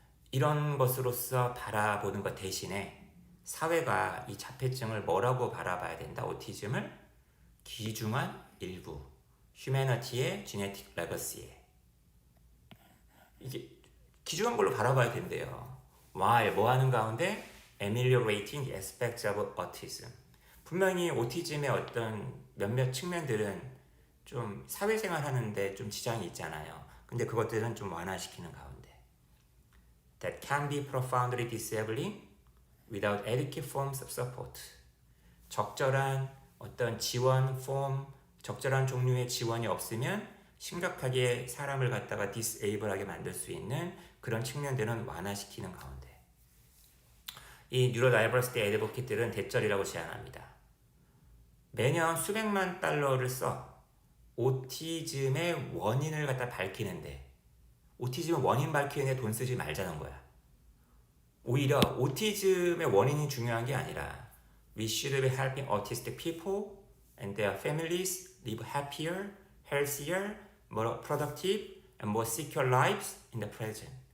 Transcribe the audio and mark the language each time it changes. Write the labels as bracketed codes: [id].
[ko] 이런 것으로서 바라보는 것 대신에 사회가 이 자폐증을 뭐라고 바라봐야 된다? 오티즘을 귀중한 일부, 휴머니티의 지네틱 레거시에. 이게 귀중한 걸로 바라봐야 된대요. [en] while [ko] 뭐 하는 가운데 [en] ameliorating the aspects of autism. [ko] 분명히 오티즘의 어떤 몇몇 측면들은 좀 사회생활 하는데 좀 지장이 있잖아요. 근데 그것들은 좀 완화시키는 가운데. [en] That can be profoundly disabling without adequate forms of support. [ko] 적절한 어떤 지원 폼, 적절한 종류의 지원이 없으면 심각하게 사람을 갖다가 disable하게 만들 수 있는 그런 측면들은 완화시키는 가운데. 이 뉴로다이버시티 애드보킷들은 대절이라고 제안합니다. 매년 수백만 달러를 써 오티즘의 원인을 갖다 밝히는데 오티즘의 원인 밝히는데 돈 쓰지 말자는 거야. 오히려 오티즘의 원인이 중요한 게 아니라 [en] We should be helping autistic people and their families live happier, healthier, more productive and more secure lives in the present.